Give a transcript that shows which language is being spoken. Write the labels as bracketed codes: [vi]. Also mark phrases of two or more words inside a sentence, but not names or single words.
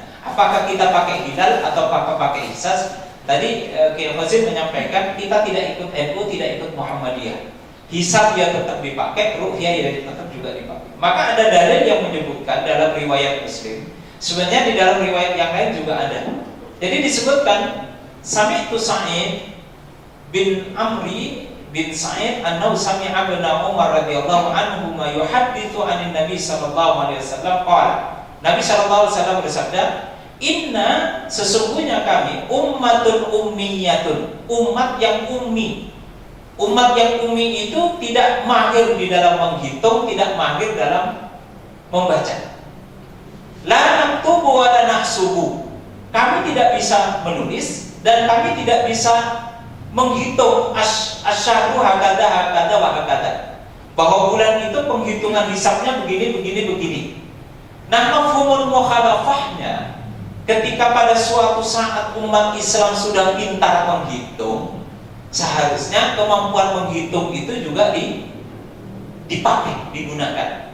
[id] Apakah kita pakai hilal atau apakah pakai hisab? Tadi Kiai Wazir menyampaikan kita tidak ikut NU, tidak ikut Muhammadiyah. Hisab ya tetap dipakai, ru'yah ya tetap juga dipakai. Maka ada dalil yang menyebutkan dalam riwayat Muslim. Sebenarnya di dalam riwayat yang lain juga ada. Jadi disebutkan, [ar] سمعت سعيد بن عمرو بن سعيد أنه سمع ابن عمر رضي الله عنه ما يحدث عن النبي صلى الله عليه وسلم قال. [id] Nabi [ar] صلى الله عليه وسلم [id] bersabda, inna, sesungguhnya kami [ar] أمة أمية, [id] umat yang ummi. Umat yang ummi itu tidak mahir di dalam menghitung, tidak mahir dalam membaca. [ar] لا نكتب ولا نحسب. [id] Kami tidak bisa menulis dan kami tidak bisa menghitung [ar] الشهر هكذا وهكذا. [id] Bahwa bulan itu penghitungan hisabnya begini. Nah, [ar] مفهوم المخالفةnya, [id] ketika pada suatu saat umat Islam sudah pintar menghitung, seharusnya kemampuan menghitung itu juga dipakai, digunakan.